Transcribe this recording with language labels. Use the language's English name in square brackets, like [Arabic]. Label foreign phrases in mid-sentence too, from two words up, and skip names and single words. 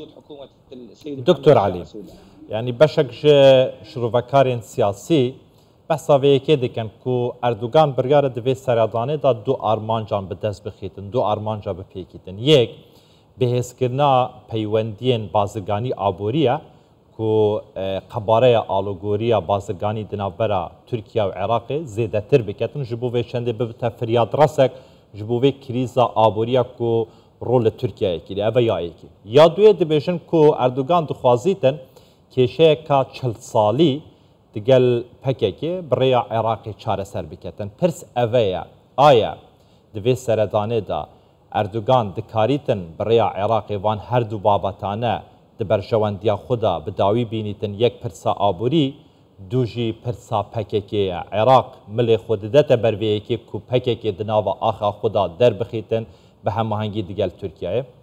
[Kurdish] دکتۆر علی ینی بەشێک شرۆڤەکارێن سیاسی بەساوەیەکێ دەکەن و ئەردوگان بڕیارە دەبێت سەردانێدا دوو ئارمانجان بەدەست بخیتن دوو ئارمانجا بپێکیتن یەک بەهێزکردنا پەیوەندیên بازرگانی ئابووریە و قەبارەیە ئالۆگۆریە بازرگانی دناوبەرە تورکیا و عێراقی زێدەتر بکەتن ji bo vê çendê bibite firyad resek ji bo vê krîza aboriya ku rol li Tirkiyeyê kiriye ev yayekî ya duê dibêjin ku Erdogan dixwazîtin kêşeyeka 40 salî digel PKK bi rêya Iraqê çareser biketin pirs ev ye aya di vê seredanê da Erdogan dikarîtin bi rêya Iraqê van her du babatane di berjewendiya xwe da bi dawî bînîtin yek pirsa aborî dû jî pirsa PKK ye Iraq milê xwe didete ber vê yekê ku PKK di nava axa xwe da derbixîtin bi hemahengî digel Tirkiyeyê.